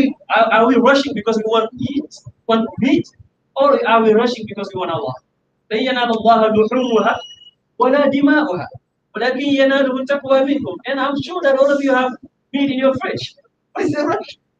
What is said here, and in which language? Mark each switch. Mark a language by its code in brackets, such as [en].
[en] Are we rushing because we want meat? Or are we rushing because we want Allah? [ar] لن ينال الله لحومها ولا دماؤها ولكن يناله التقوى منكم. [en] And I'm sure that all of you have meat in your fridge. What is the rush?